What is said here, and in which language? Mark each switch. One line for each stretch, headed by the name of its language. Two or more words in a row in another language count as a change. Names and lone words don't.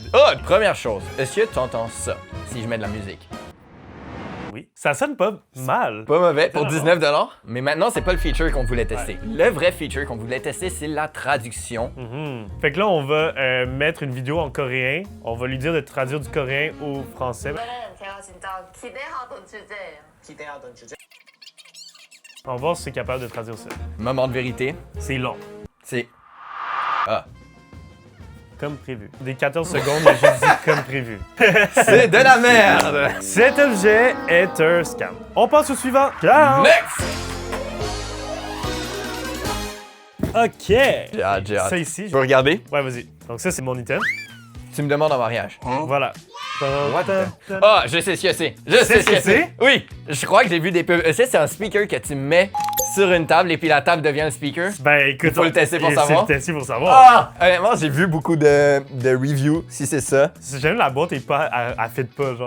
French: Oh, première chose, est-ce que tu entends ça si je mets de la musique? Oui. Ça sonne pas mal. Pas mauvais pour 19 $. Mais maintenant, c'est pas le feature qu'on voulait tester. Le vrai feature qu'on voulait tester, c'est la traduction. Fait que là, on va mettre une vidéo en coréen. On va lui dire de traduire du coréen au français.
Korean: 이거는 제가 진짜 기대하던 주제예요. 기대하던 주제.
French: On va voir si c'est capable de traduire ça. Moment de vérité, C'est long. c'est... Ah. Comme prévu. Des 14 secondes, mais j'ai dit comme prévu. C'est de la merde! Cet objet est un scam. On passe au suivant. Ciao! Next! OK. J'ai hâte, j'ai hâte. Ça ici. Tu peux regarder? Ouais, vas-y. Donc ça, c'est mon item. Tu me demandes en mariage. Voilà.
English: What the...
French: Ah, je sais ce que c'est. Je sais ce que c'est. Oui, je crois que j'ai vu des pubs. C'est un speaker que tu mets sur une table et puis la table devient un speaker. Ben écoute, Il faut le tester pour c'est savoir. le tester pour savoir. Ah! Honnêtement, j'ai vu beaucoup de reviews, si c'est ça. J'aime la boîte et pas, elle fit pas, genre.